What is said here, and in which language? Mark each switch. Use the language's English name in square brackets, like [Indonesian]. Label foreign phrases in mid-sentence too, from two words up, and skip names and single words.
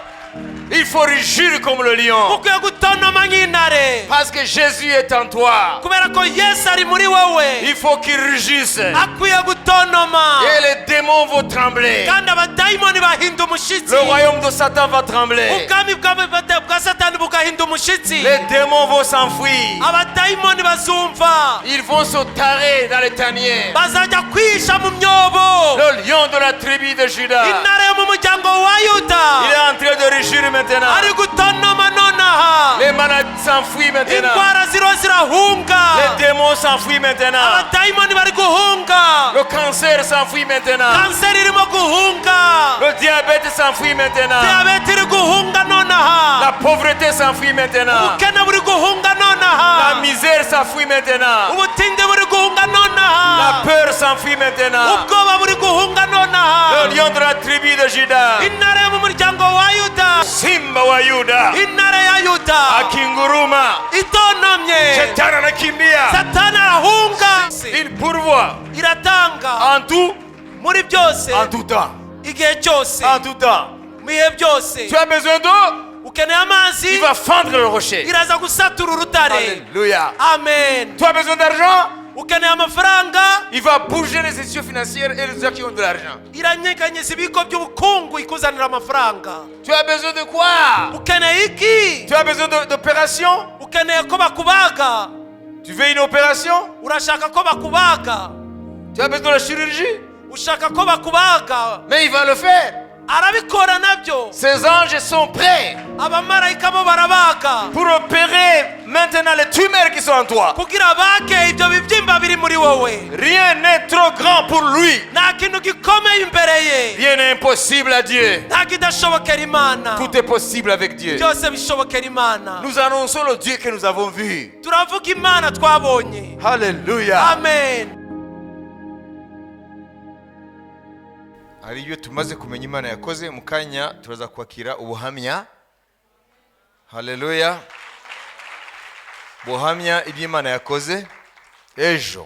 [French] Il faut rugir comme le lion. [Kinyarwanda] mukwiye gutonoma nk'intare [French] Parce que Jésus est en toi. [Kinyarwanda] kubera ko yesu ari muri wowe [French] Il faut qu'il rugisse. [Kinyarwanda] akwiye gutonoma [French] Et les démons vont trembler. [Kinyarwanda] kandi abadayimoni bahinda umushitsi [French] Le royaume de Satan va trembler. [Kinyarwanda] ubwami bwa satani bugahinda umushitsi [French] Les démons vont s'enfuir. [Kinyarwanda] abadayimoni bazumva [French] Ils vont se tarer dans les taniers. [Kinyarwanda] bazajya kwihisha mu myobo [French] Le lion de la tribu de Juda, [Kinyarwanda] intare yo mu muryango wa yuda [French] il est en train de rugir maintenant. [Kinyarwanda] ari gutonoma nonaha [French] Les malades s'enfuient maintenant. [Kinyarwanda] indwara ziriho zirahunga [French] Les démons s'enfuient maintenant. [Kinyarwanda] abadayimoni bari guhunga [French] Le cancer s'enfuit maintenant. [Kinyarwanda] kanseri irimo guhunga [French] Le diabète s'enfuit maintenant. [Kinyarwanda] diyabete iri guhunga nonaha [French] La pauvreté s'enfuit maintenant. [Kinyarwanda] ubukene buri guhunga [French] La [Kinyarwanda] nonaha [French] misère s'enfuit maintenant. [Kinyarwanda] ubutinde buri guhunga [French] La [Kinyarwanda] nonaha [French] peur s'enfuit maintenant. [Kinyarwanda] ubwoba buri guhunga nonaha [French] Le lion de la tribu de Juda, [Kinyarwanda] intare yo mu muryango wa yuda [Swahili] Simba wa Yuda, [Kinyarwanda] intare ya yuda [Swahili] akinguruma, [Kinyarwanda] itonomye [Swahili] shetani anakimbia. [Kinyarwanda] satani arahunga [French] Il pourvoit [Kinyarwanda] iratanga [French] en tout, [Kinyarwanda] muri byose [French] en tout temps. [Kinyarwanda] igihe cyose [French] En tout temps. [Kinyarwanda] mu bihe byose [French] Tu as besoin d'eau, [Kinyarwanda] ukeneye amazi [French] il va fendre le rocher. [Kinyarwanda] iraza gusatura urutare [French] Alléluia. [Kinyarwanda] amen [French] Tu as besoin d'argent, [Kinyarwanda] ukeneye amafaranga [French] il va bouger les institutions financières et les gens qui ont de l'argent. [Kinyarwanda] iranyeganyeza ibigo by'ubukungu ikuzanira amafaranga [French] Tu as besoin de quoi? [Kinyarwanda] ukeneye iki [French] Tu as besoin d'opération? [Kinyarwanda] ukeneye ko bakubaga [French] Tu veux une opération? [Kinyarwanda] urashaka ko bakubaga [French] Tu as besoin de la chirurgie? [Kinyarwanda] ushaka ko bakubaga [French] Mais il va le faire. [Kinyarwanda] arabikora nabyo [French] Ces anges sont prêts [Kinyarwanda] abamarayika bo barabaga [French] pour opérer maintenant les tumeurs qui sont en toi. [Kinyarwanda] kugira bage ibyo bibyimba biri muri wowe [French] Rien n'est trop grand pour lui. [Kinyarwanda] nta kintu gikomeye imbere ye [French] Rien n'est impossible à Dieu. [Kinyarwanda] nta kidashobokera imana [French] Tout est possible avec Dieu. [Kinyarwanda] byose bishobokera imana [French] Nous annonçons le Dieu que nous avons vu. [Kinyarwanda] turavuga imana twabonye [French] Alléluia. [Kinyarwanda] amen hari ibyo tumaze kumenya Imana yakoze mu kanya turaza kwakira ubuhamya. Haleluya. Buhamya iby'Imana yakoze ejo.